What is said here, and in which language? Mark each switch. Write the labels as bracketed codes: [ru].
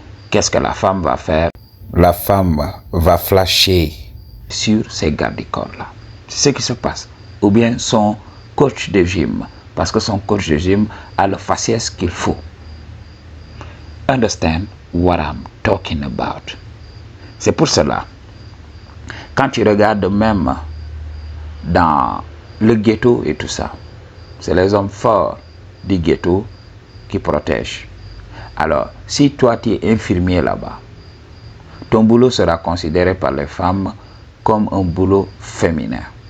[fr] Qu'est-ce que la femme va faire? La femme va flasher sur ces gardes-corps-là. C'est ce qui se passe. Ou bien son coach de gym, parce que son coach de gym a le faciès qu'il faut. [en] Understand what I'm talking about? [fr] C'est pour cela, quand tu regardes même dans le ghetto et tout ça, c'est les hommes forts du ghetto qui protègent. Alors, si toi tu es infirmier là-bas, ton boulot sera considéré par les femmes comme un boulot féminin.